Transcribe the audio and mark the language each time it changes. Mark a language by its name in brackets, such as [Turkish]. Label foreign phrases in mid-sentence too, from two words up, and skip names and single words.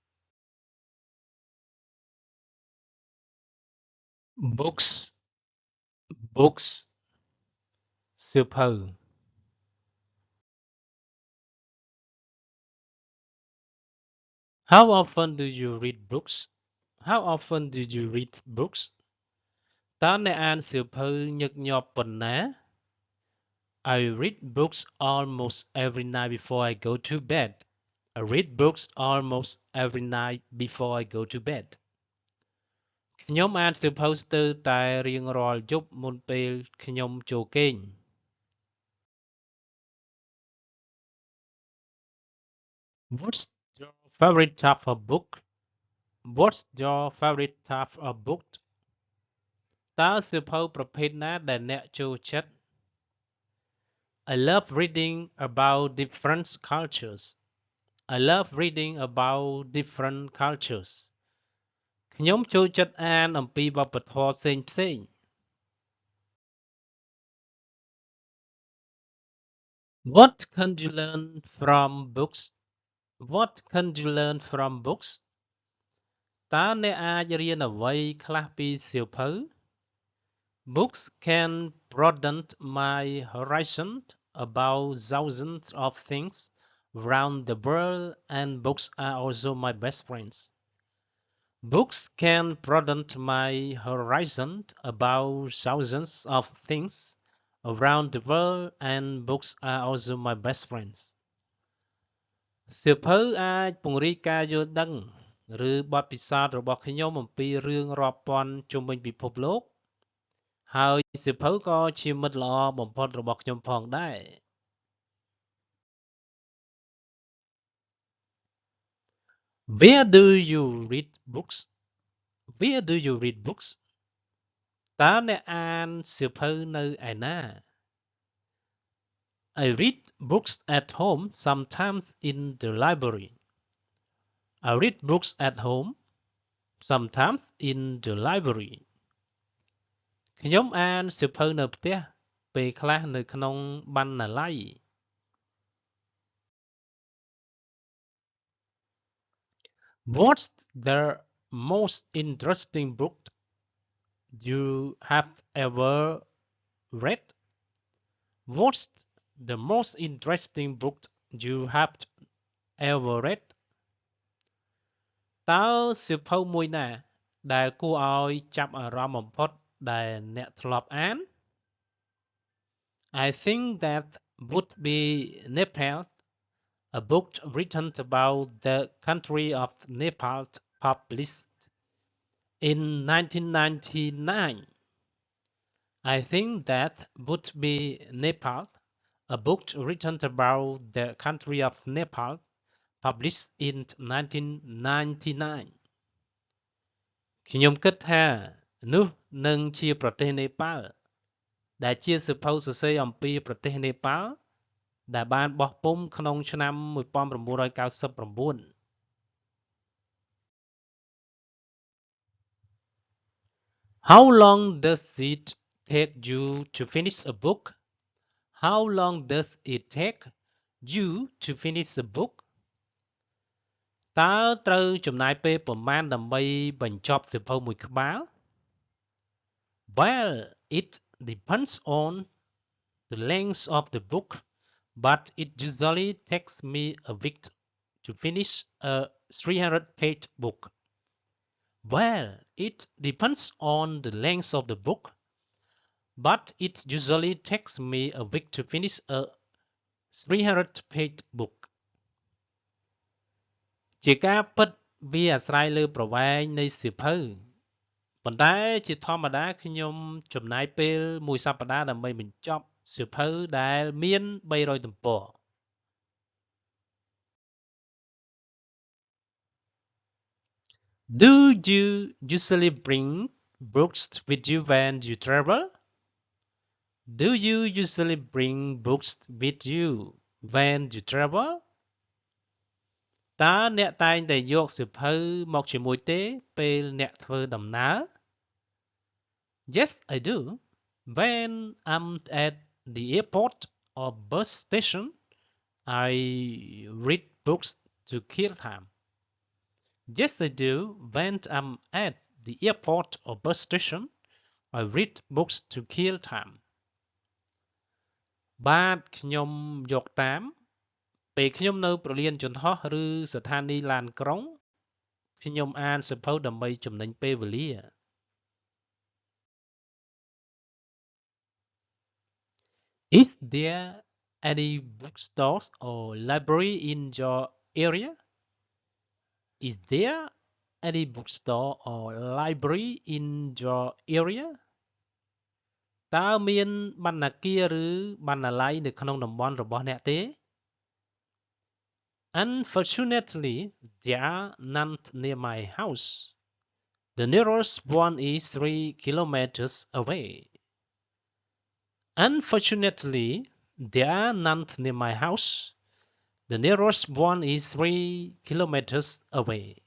[English] Books, books, super. How often do you read books? How often do you read books? [Khmer] តើអ្នកអានសៀវភៅញឹកញាប់ប៉ុណ្ណា [English] I read books almost every night before I go to bed. I read books almost every night before I go to bed. [Khmer] ខ្ញុំអានសៀវភៅស្ទើរតែរៀងរាល់យប់មុនពេលខ្ញុំចូលគេង [English] What's your favorite type of book? What's your favorite type of book? [Khmer] តើសៀវភៅប្រភេទណាដែលអ្នកចូលចិត្ត [English] I love reading about different cultures. I love reading about different cultures. [Khmer] ខ្ញុំចូលចិត្តអានអំពីវប្បធម៌ផ្សេងៗ [English] What can you learn from books? What can you learn from books? [Khmer] តើអ្នកអាចរៀនអ្វីខ្លះពីសៀវភៅ [English] Books can broaden my horizon about thousands of things around the world, and books are also my best friends. Books can broaden my horizon about thousands of things around the world, and books are also my best friends. [Khmer] សៀវភៅអាចពង្រីកការយល់ដឹងឬបទពិសោធន៍របស់ខ្ញុំអំពីរឿងរាប់ពាន់ជុំវិញពិភពលោកហើយសៀវភៅក៏ជាមិត្តល្អបំផុតរបស់ខ្ញុំផងដែរ [English] Where do you read books? Where do you read books? [Khmer] តើអ្នកអានសៀវភៅនៅឯណា [English] I read books at home, sometimes in the library. I read books at home, sometimes in the library. [Khmer] ខ្ញុំអានសៀវភៅនៅផ្ទះពេលខ្លះនៅក្នុងបណ្ណាល័យ [English] What's the most interesting book you have ever read? What's the most interesting book you have ever read? [Khmer] តើសៀវភៅមួយណាដែលគួរឲ្យចាប់អារម្មណ៍បំផុតដែលអ្នកធ្លាប់អាន [English] I think that would be Nepal, a book written about the country of Nepal published in 1999. I think that would be Nepal, a book written about the country of Nepal published in 1999. [Khmer] ខ្ញុំគិតថានោះនឹងជាប្រទេសនេប៉ាល់ដែលជាសៀវភៅសរសេរអំពីប្រទេសនេប៉ាល់ដែលបានបោះពុម្ពក្នុងឆ្នាំ1999 [English] How long does it take you to finish a book? How long does it take you to finish a book? [Khmer] តើត្រូវចំណាយពេលប៉ុន្មានដើម្បីបញ្ចប់សៀវភៅមួយក្បាល [English] Well, it depends on the length of the book, but it usually takes me a week to finish a 300-page book. Well, it depends on the length of the book, but it usually takes me a week to finish a 300-page book. [Khmer] ជាការពិតវាអាស្រ័យលើប្រវែងនៃសៀវភៅប៉ុន្តែជាធម្មតាខ្ញុំចំណាយពេលមួយសប្តាហ៍ដើម្បីបញ្ចប់សៀវភៅដែលមាន300ទំព័រ [English] Do you usually bring books with you when you travel? Do you usually bring books with you when you travel? [Khmer] តើអ្នកតែងតែយកសៀវភៅមកជាមួយទេពេលអ្នកធ្វើដំណើរ? [English] Yes, I do. When I'm at the airport or bus station, I read books to kill time. Yes, I do. When I'm at the airport or bus station, I read books to kill time. [Khmer] បាទខ្ញុំយកតាមពេលខ្ញុំនៅព្រលានយន្តហោះឬស្ថានីយ៍ឡានក្រុងខ្ញុំអានសៀវភៅដើម្បីចំណេញពេលវេលា [English] Is there any bookstores or library in your area? Is there any bookstore or library in your area? [Khmer] តើមានបណ្ណាគារឬបណ្ណាល័យនៅក្នុងតំបន់របស់អ្នកទេ? [English] Unfortunately, there are none near my house. The nearest one is 3 kilometers away. Unfortunately, there are none near my house. The nearest one is 3 kilometers away.